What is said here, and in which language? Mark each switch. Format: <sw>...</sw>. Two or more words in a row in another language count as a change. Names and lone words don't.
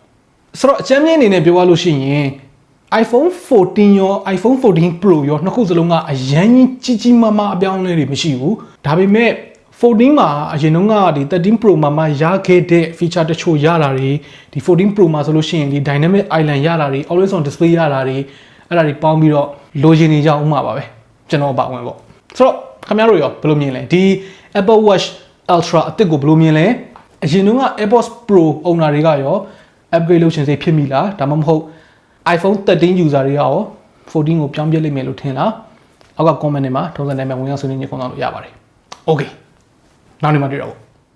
<my>ဆိုတော့အချမ်းမြင့်အနေနဲ့ပြောရလို့ရှိရင် iPhone 14 ရော iPhone 14 Pro ရောနှစ်ခုစလုံးကအရင်ကြီးကြီးမားမားအပြောင်းအလဲတွေမရှိဘူးဒါပေမဲ့ 14မှာအရင်တုန်းကဒီ13 Pro မှာရခဲ့တဲ့ feature တချို့ရတာတွေဒီ 14 Pro မှာဆိုလို့ရှိရင်ဒီ</my> <en>dynamic island</en> <my>ရတာတွေ</my> <en>always on display</en> <my>ရတာတွေအဲ့ဒါတွေပေါင်းပြီးတော့လိုချင်နေကြအောင်မှာပါပဲကျွန်တော်ပါဝင်ပေါ့ဆိုတော့ခင်ဗျားတို့ရောဘယ်လိုမြင်လဲဒီ Apple Watch Ultra အသစ်ကိုဘယ်လိုမြင်လဲအရင်တုန်းက AirPods Pro owner တွေကရော upgrade လုပ်ချင်စိတ်ဖြစ်မိလားဒါမှမဟုတ် iPhone 13 user တွေကရော14ကိုပြောင်းပြလိမ့်မယ်လို့ထင်လားအောက်က comment တွေမှာထုံးစံတိုင်းမှာဝင်ရောက်ဆွေးနွေးညှိနှိုင်းလို့ရပါတယ် Okay နောက်နေ့မှတွေ့တော့</my>